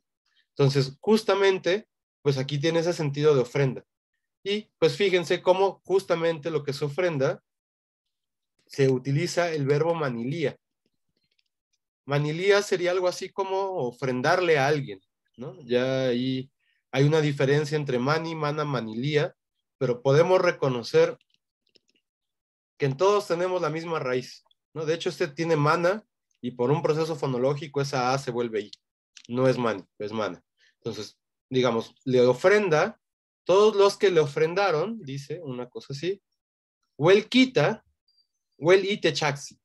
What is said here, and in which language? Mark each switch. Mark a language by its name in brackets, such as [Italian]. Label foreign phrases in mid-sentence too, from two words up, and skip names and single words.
[Spanish] Entonces, justamente, pues aquí tiene ese sentido de ofrenda. Y pues fíjense cómo justamente lo que se ofrenda se utiliza el verbo manilía. Manilía sería algo así como ofrendarle a alguien, ¿no? Ya ahí hay una diferencia entre [Nahuatl languages] mani, mana, manilía, [Spanish] pero podemos reconocer que en todos tenemos la misma raíz, ¿no? De hecho, este tiene mana y por un proceso fonológico esa A se vuelve I. No es mani, es mana. Entonces, digamos, le ofrenda, todos los que le ofrendaron, dice una cosa así, [Nahuatl languages] Wel quita, Wel itechaxi.